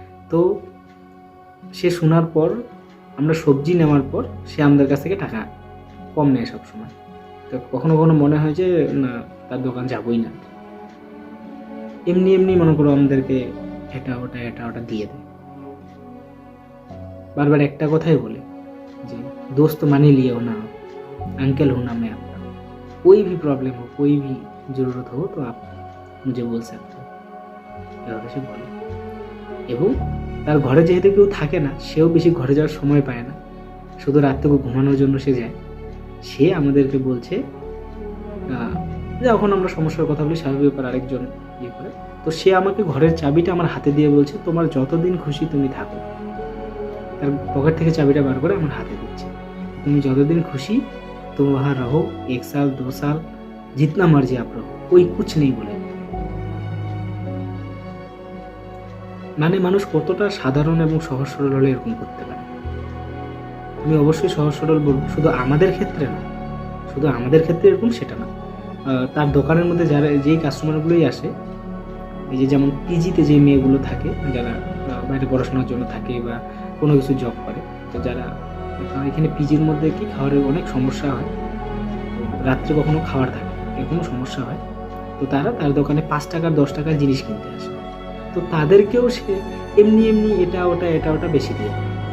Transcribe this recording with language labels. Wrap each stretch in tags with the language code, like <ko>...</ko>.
<bn>তো সে শোনার পর, আমরা সবজি নেওয়ার পর সে আমাদের কাছ থেকে টাকা কম নেয় সবসময়। তো কখনো কখনো মনে হয় যে না, তার দোকান যাবই না, এমনি এমনি মনে করো আমাদেরকে এটা ওটা দিয়ে দেয়।</bn> <hi>बार बार एक कथाई बोले जे दोस्त मानी लियो ना, अंकल हूँ ना मैं आपका, कोई भी प्रॉब्लम हो, कोई भी ज़रूरत हो तो आप मुझे बोल सकते हो,</hi> <bn>এভাবে সে বলে। এবং তার ঘরে যেহেতু কেউ থাকে না, সেও বেশি ঘরে যাওয়ার সময় পায় না, শুধু রাতটুকু ঘুমানোর জন্য সে যায়। সে আমাদেরকে বলছে যখন আমরা সমস্যার কথা বলি স্বাভাবিক ব্যাপার, আরেকজন ইয়ে করে, তো সে আমাকে ঘরের চাবিটা আমার হাতে দিয়ে বলছে তোমার যতদিন খুশি তুমি থাকো। তার পকেট থেকে চাবিটা বার করে আমার হাতে দিচ্ছে, তুমি যতদিন খুশি</bn> <hi>तुम वहाँ रहो, 1 साल 2 साल जितना मर्जी आप रहो, कोई कुछ नहीं बोले।</hi> <bn>মানে মানুষ কতটা সাধারণ এবং সহজ সরল হলে এরকম করতে পারে। আমি অবশ্যই সহজ সরল বলবো, শুধু আমাদের ক্ষেত্রে না, শুধু আমাদের ক্ষেত্রে এরকম সেটা না, তার দোকানের মধ্যে যারা যেই কাস্টমারগুলোই আসে, এই যে যেমন পিজিতে যে মেয়েগুলো থাকে যারা বাইরে পড়াশোনার জন্য থাকে বা কোনো কিছু জব করে, তো যারা এখানে পিজির মধ্যে কি খাবারের অনেক সমস্যা হয়, তো রাত্রে কখনো খাবার থাকে, এরকমও সমস্যা হয়, তো তারা তার দোকানে 5 টাকার 10 টাকার জিনিস কিনতে আসে, তো তাদেরকেও সে এমনি এমনি এটা ওটা বেশি দিয়ে দেয়।</bn>